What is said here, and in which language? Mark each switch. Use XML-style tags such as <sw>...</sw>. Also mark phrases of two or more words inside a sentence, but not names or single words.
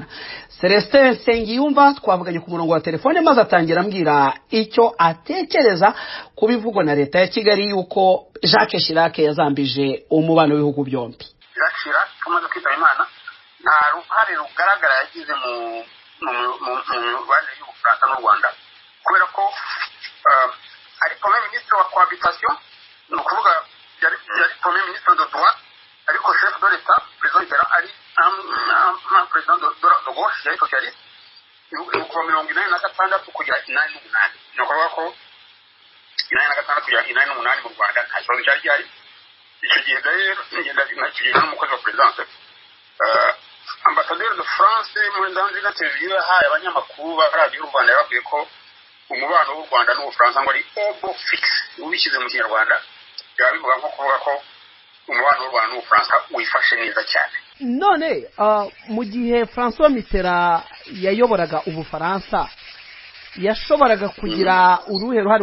<rw>Celestin Nsengiyumva twavuganye ku murongo wa telefone maze atangira ambwira icyo atekereza kubivugwa na leta ya Kigali yuko Jacques Chirac yazambije umubano w'ibihugu byombi. Jacques Chirac tumaze kwitaba Imana nta ruhare rugaragara yagize mu mibanire y'Ubufaransa n'u Rwanda, kubera ko ari</rw> <fr>premier ministre</fr> <rw>wa cohabitation, ni ukuvuga yari</rw> <fr>premier ministre de droit,</fr> <rw>ariko</rw> <fr>chef de l'État président Mitterrand</fr> <rw>ari</rw> <fr>un président de gauche</fr> <rw>yari socialiste kuva 1986 kugera 1988. ni ukuvuga ko 1986 kugera 1988 mu Rwanda nta kibazo cyari gihari. Icyo gihe rero ngenda nakiriye n'umukozi wa presidence</rw> <fr>ambassadeur de France</fr> <rw>muri danzi na televiziyo yahaye abanyamakuru ba radio y'u Rwanda yababwiye ko umubano w'u Rwanda n'Ubufaransa ngo ari obo fix, ubishyize mu Kinyarwanda byaba bivuga nko kuvuga ko umubano w'u Rwanda n'Ubufaransa wifashe neza cyane. None mu gihe François Mitterrand yayoboraga Ubufaransa yashoboraga kugira uruhe ruhare?</rw>